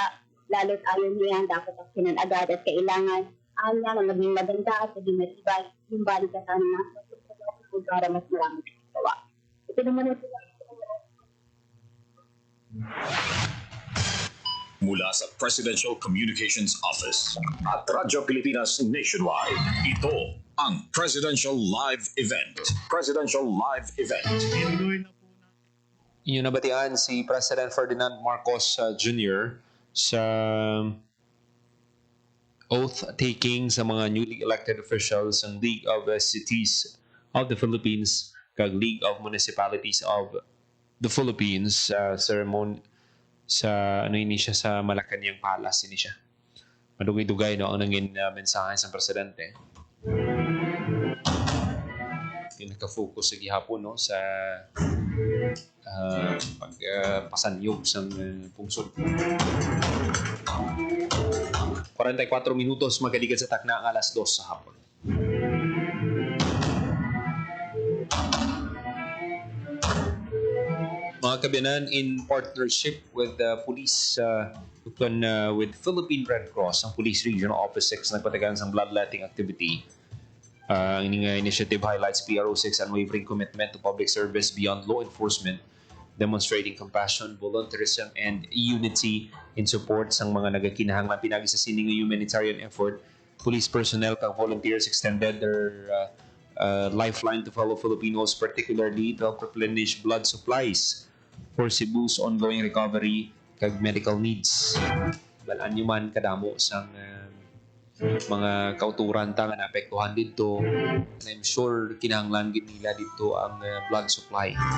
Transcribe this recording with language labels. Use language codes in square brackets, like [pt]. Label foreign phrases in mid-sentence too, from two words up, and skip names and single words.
[tl] Lalo't ayaw niya dapat aksyonan agad at kailangan anya na maging maganda at maging matibay yung balikatan ng nasa para mas maraming gawa. Ito naman ang mula sa Presidential Communications Office at Radyo Pilipinas Nationwide. Ito ang Presidential Live Event. Presidential Live Event. [hil] Inyong nabatian si President Ferdinand Marcos Jr. sa oath-taking sa mga [en] newly elected officials [hil] ng League of Cities of the Philippines kag League of Municipalities of the Philippines ceremony sa ini siya sa Malacañang Palace ini siya. Madugay-dugay no ang nangin mensahe sa presidente. Naka-focus sa gihapon no sa pagpasanyog sa pungsod. 44 minutos magkaligan sa takna ang alas 2 sa hapon. Mga kabiyanan, [en] in partnership with the police, with Philippine Red Cross, [hil] ang Police Regional Office 6 nagpatagan sa [en] bloodletting activity. Ang initiative highlights PRO6 unwavering commitment to public service beyond law enforcement, demonstrating compassion, volunteerism, and unity in support [hil] sa mga nagakinahanglan pinagi sa sining [en] humanitarian effort. Police personnel kang volunteers extended their lifeline to fellow Filipinos, particularly to help replenish blood supplies for Cebu's ongoing recovery kag medical needs. [hil] Balaan nyo man kadamo sa mga kauturan ta nga naapektuhan dito. [en] And I'm sure [hil] kinahanglan gid nila dito ang [en] blood supply.